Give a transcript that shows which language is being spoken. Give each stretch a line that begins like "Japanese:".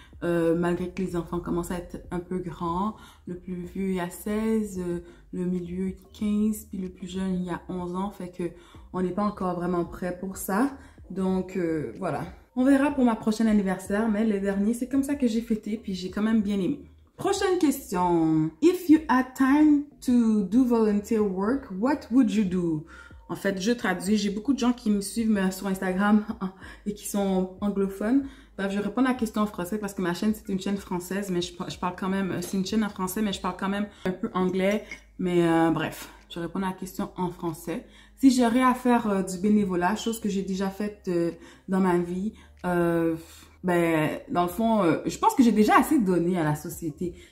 French: Malgré que les enfants commencent à être un peu grands. Le plus vieux, il a 16, le milieu, 15, puis le plus jeune, il a 11 ans. Fait que on n'est pas encore vraiment prêt pour ça. Donc, voilà. On verra pour ma prochaine anniversaire, mais le dernier, c'est comme ça que j'ai fêté, puis j'ai quand même bien aimé. Prochaine question.
English: If you had time to do volunteer work, what would you do?
French: En fait, je traduis. J'ai beaucoup de gens qui me suivent sur Instagram et qui sont anglophones. Bref, je réponds à la question en français parce que ma chaîne, c'est une chaîne française, mais je parle quand même... C'est une chaîne en français, mais je parle quand même un peu anglais. Mais bref, je réponds à la question en français. Si j'aurais à faire du bénévolat, chose que j'ai déjà faite dans ma vie, ben, dans le fond, je pense que j'ai déjà assez donné à la société.